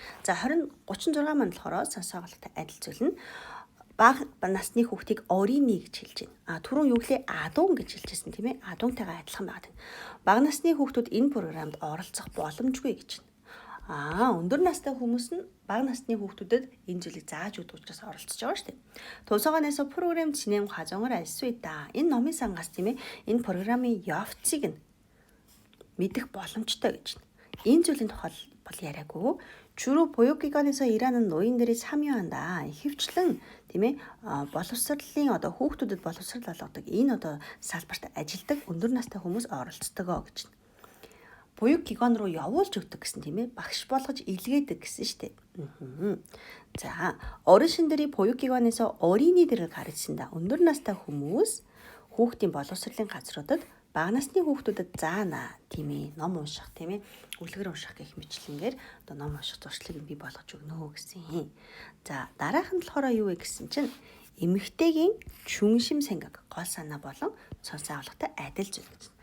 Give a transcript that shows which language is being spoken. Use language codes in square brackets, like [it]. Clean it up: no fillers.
[mn] За 36 маань болохоор сонсоололтой адил зүйл нь бага насны хүүхдийг 어린이 гэж хэлж байна. Түрүүн юу гэлээ 아동 гэж хэлжсэн тийм ээ. 아동тайгаа адилхан байдаг. Бага насны хүүхдүүд энэ програмд оролцох боломжгүй гэж байна. Өндөр настай хүмүүс нь бага насны хүүхдүүдэд энэ зүйлийг зааж өгдөг учраас оролцож байгаа шүү дээ. [ko] 도서관에서 프로그램 진행 과정을 알 수 있다. [mn] Энэ номын сангаас тийм ээ энэ програмын явцыг нь мэдэх боломжтой гэж байна. Энэ зүйлийн тухай бол яриаггүй. [ko] 주로 보육기관에서 일하는 노인들이 참여한다. [mn] хөвчлэн тийм ээ боловсролын одоо хүүхдүүдэд боловсрал олгодог энэ одоо салбарт ажилладаг өндөр настай хүмүүс оролцдог гэж. 보육기관 руу явуулж өгдөг гэсэн тийм ээ багш болгож илгээдэг гэсэн шүү дээ. [ko] За 어르신들이 보육기관에서 어린이들을 가르친다. [mn] өндөр настай хүмүүс хүүхдийн боловсролын газруудад бага насны хүүхдүүдэд заана тийм ээ ном унших тийм ээ үлгэр унших гэх мэтлэнгээр одоо ном унших зуршлыг бий болгож өгнө гэсэн юм. За дараах нь болохоор юу вэ гэсэн чинь эмэгтэйгийн [ko] 중심 생각 [mn] гол санаа болон сонсон авлагатай адил зүйл гэж.